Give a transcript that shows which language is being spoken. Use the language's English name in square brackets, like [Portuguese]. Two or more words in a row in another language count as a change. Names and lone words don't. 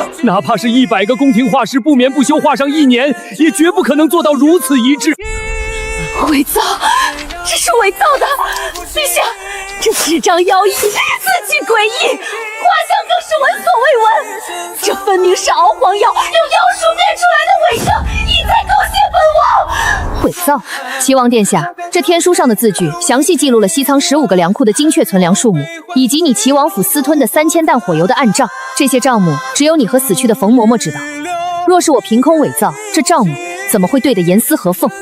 [Chinese] 哪怕是100个宫廷画师不眠不休画上1年，也绝不可能做到如此一致。伪造，这是伪造的！陛下，这纸张妖异，字迹诡異，画像更是聞所未聞。这分明是敖黄瑶用妖术变出來的偽證，意在勾結本王。偽造！齊王殿下，這天書上的字句詳細記錄了西倉15個糧庫的精確存糧數目，以及你齊王府私吞的3000擔火油的暗賬。這些賬目只有你和死去的馮嬤嬤知道。若是我憑空偽造，這賬目怎麼會對得嚴絲合縫？